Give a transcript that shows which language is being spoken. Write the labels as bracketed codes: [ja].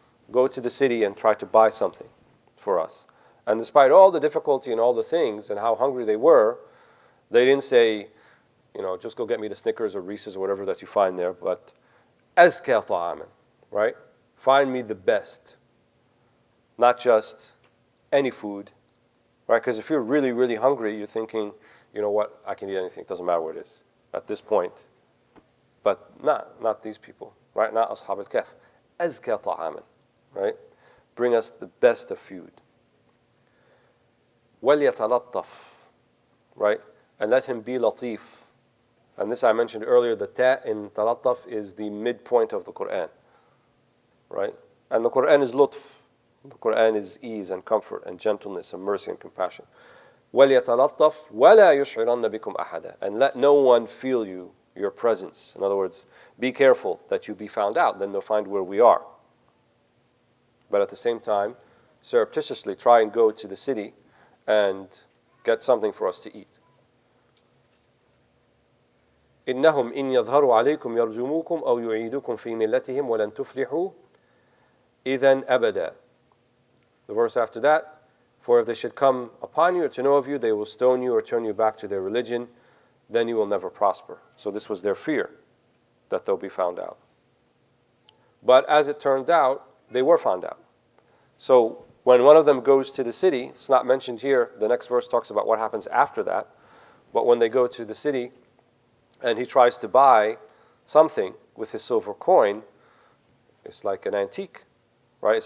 [en] Go to the city and try to buy something for us. And despite all the difficulty and all the things and how hungry they were, they didn't say, just go get me the Snickers or Reese's or whatever that you find there, but [ar] azka ta'aman, [en] right? Find me the best. Not just any food, right? Because if you're really, really hungry, you're thinking, you know what, I can eat anything. It doesn't matter where it is at this point. But not these people, right? Not Ashab al-Kahf. [ar] أزكى طعاما, [en] right? Bring us the best of food. [ar] وَلْيَتَلَطَّفْ, [en] right? And let him be latif. And this I mentioned earlier, the ta in talattaf is the midpoint of the Quran, right? And the Quran is lutf. The Quran is ease and comfort and gentleness and mercy and compassion. [ar] وَلْيَتَلَطَّفْ وَلَا يُشْعِرَنَّ بِكُمْ أَحَدًا. [en] And let no one feel your presence. In other words, be careful that you be found out, then they'll find where we are. But at the same time, surreptitiously try and go to the city and get something for us to eat. [ar] إنهم إن يظهروا عليكم يرجموكم أو يعيدوكم في ملتهم ولن تفلحوا إذا أبدا. [en] The verse after that, for if they should come upon you or to know of you, they will stone you or turn you back to their religion, then you will never prosper. So this was their fear, that they'll be found out. But as it turned out, they were found out. So when one of them goes to the city, it's not mentioned here, the next verse talks about what happens after that, but when they go to the city and he tries to buy something with his silver coin, it's like an antique, right?